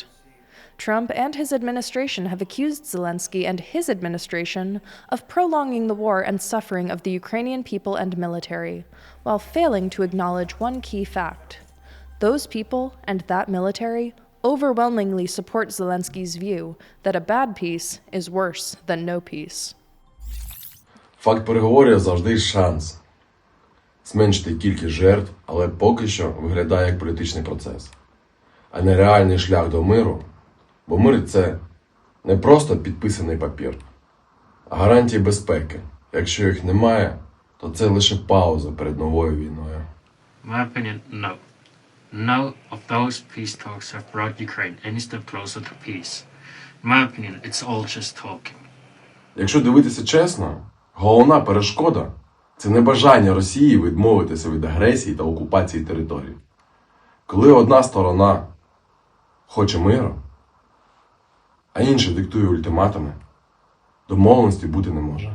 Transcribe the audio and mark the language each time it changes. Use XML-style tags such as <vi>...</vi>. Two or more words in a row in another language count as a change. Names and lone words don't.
<en>Trump and his administration have accused Zelensky and his administration of prolonging the war and suffering of the Ukrainian people and military, while failing to acknowledge one key fact. Those people and that military overwhelmingly support Zelensky's view that a bad peace is worse than no peace.</en> <uk>Факт переговорів завжди шанс зменшити кількість жертв, але поки що виглядає як політичний процес, а не реальний шлях до миру. Бо мир – це не просто підписаний папір, а гарантії безпеки. Якщо їх немає, то це лише пауза перед новою війною.</uk> <en>In my opinion, no. None of those peace talks have brought Ukraine any step closer to peace. In my opinion, it's all just talking.</en> <uk>Якщо дивитися чесно, головна перешкода – це небажання Росії відмовитися від агресії та окупації територій. Коли одна сторона хоче миру, а інша диктує ультиматуми, домовленості бути не може.</uk>